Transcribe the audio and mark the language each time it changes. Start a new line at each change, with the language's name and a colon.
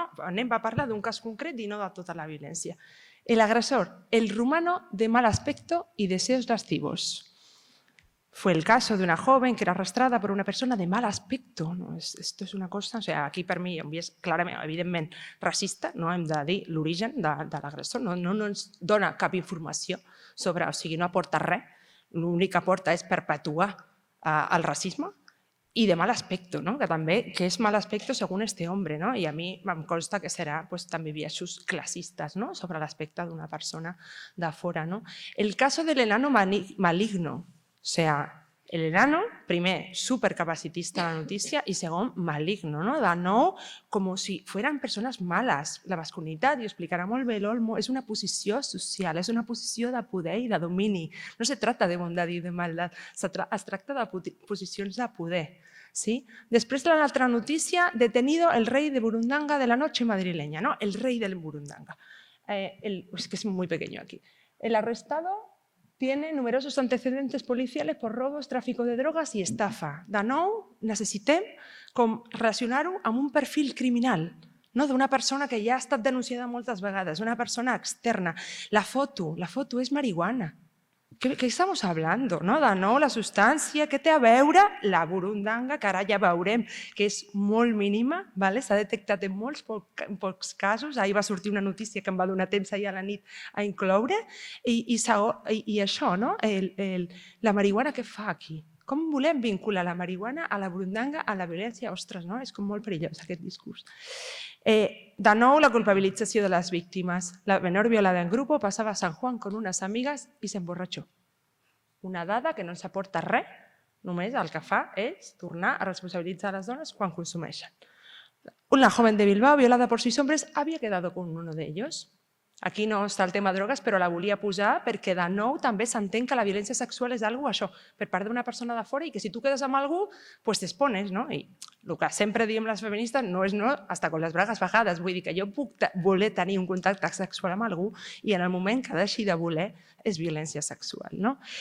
Catalan: Anem a parlar d'un cas concret i no de tota la violència.
Spanish: El agresor, el rumano de mal aspecto y deseos lascivos. Fue el caso de una joven que era arrastrada por una persona de mal aspecto.
Catalan: Esto es una cosa, aquí per mi és clarament, evidentment, racista, no hem de dir l'origen de l'agressor, no ens dona cap informació sobre, no aporta res, l'únic que aporta és perpetuar el racisme i
Spanish: de mal aspecto,
Catalan: que també, que és
Spanish: mal aspecto según este hombre,
Catalan: i a mi em consta que serà també biaixos classistes sobre l'aspecte d'una persona de fora.
Spanish: El caso del enano maligno. O sea, el enano,
Catalan: primer, supercapacitista en la notícia i segon, maligno, de nou, com si
Spanish: fueran
Catalan: persones males. La masculinitat, i ho explicarà molt bé l'Olmo, és una posició social, és una posició de poder i de domini.
Spanish: No se trata de
Catalan: bondat i de maldat, es tracta de posicions de poder. Després de l'altra notícia,
Spanish: detenido el rei de Burundanga de la noche madrileña,
Catalan: el rei del Burundanga.
Spanish: Es que es muy pequeño aquí. El arrestado tiene numerosos antecedentes policiales por robos, tráfico de drogas i estafa.
Catalan: De nou, necessitem relacionar-ho amb un perfil criminal, d'una persona que ja ha estat denunciada moltes vegades, una persona externa. La foto és marihuana.
Spanish: ¿Qué estamos hablando?
Catalan: De nou, la substància, què té a veure la burundanga, que ara ja veurem que és molt mínima, s'ha detectat en molts pocs casos, ahir va sortir una notícia que em va donar temps ahir a la nit a incloure, i això, la marihuana què fa aquí? Com volem vincular la marihuana a la burundanga, a la violència? Ostres, no? És com molt perillós aquest discurs. De nou, la culpabilització de les víctimes.
Spanish: La menor violada en grupo pasaba a San Juan con unas amigas y se emborrachó.
Catalan: Una dada que no ens aporta res, només el que fa és tornar a responsabilitzar les dones quan consumeixen.
Spanish: Una joven de Bilbao violada por 6 hombres había quedado con uno de ellos.
Catalan: Aquí no està el tema drogues, però la volia posar perquè de nou també s'entén que la violència sexual és alguna cosa, això, per part d'una persona de fora i que si tu quedes amb algú, doncs t'expones, no? I el que sempre diem les feministes no és no
Spanish: hasta con les bragues bajades.
Catalan: Vull dir que jo puc voler tenir un contacte sexual amb algú i en el moment que deixi de voler és violència sexual, no?